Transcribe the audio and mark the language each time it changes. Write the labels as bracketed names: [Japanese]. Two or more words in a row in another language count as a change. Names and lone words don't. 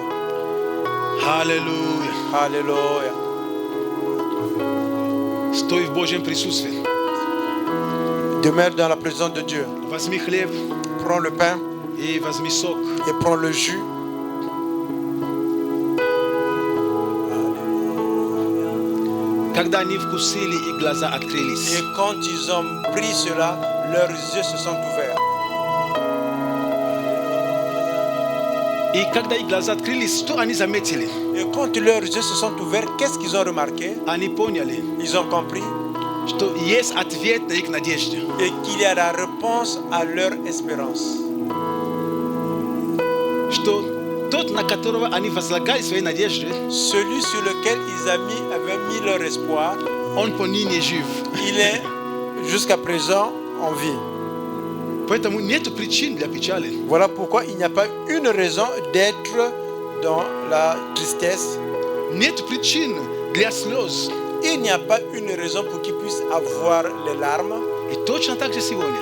[Russian] Аллилуйя. [French] Alléluia. [Russian] Стой в Божьем присутствии. [French] Demeure dans la présence de Dieu. [Russian] Возьми хлеб [French] Prends le pain [Russian] и возьми сок. [French] et prends le jus. [Russian] Когда они вкусили, и глаза открылись. [French] Et quand ils ont pris cela, leurs yeux se sont ouverts. [Russian] И когда их глаза открылись, что они заметили? [French] Et quand leurs yeux se sont ouverts, qu'est-ce qu'ils ont remarqué? [Russian] Они поняли, [French] Ils ont compris [Russian] что есть ответ на их надежде. [French] et qu'il y a la réponse à leur espérance. [Russian] Что тот, на которого они возлагали свои надежды, [French] Celui sur lequel ils avaient mis leur espoir, [Russian] он поныне жив. [French] il est jusqu'à présent en vie. [Russian] Поэтому нет причин для печали. [French] Voilà pourquoi il n'y a pas une raison d'être dans la tristesse. [Russian] Нет причин для слез. [French] Il n'y a pas une raison pour qu'ils puissent avoir les larmes. [Russian] И точно так же сегодня.